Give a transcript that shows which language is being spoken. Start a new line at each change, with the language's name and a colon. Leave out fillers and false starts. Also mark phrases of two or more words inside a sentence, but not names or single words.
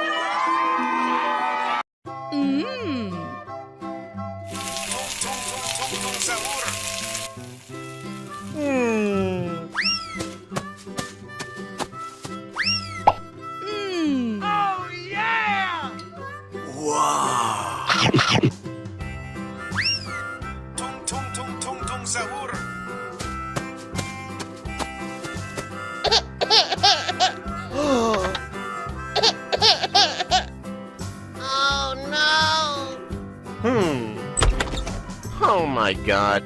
English: Mmm. Mmm. Oh yeah! Wow! Tung tung tung tung tung sahur. Oh no! Oh my god.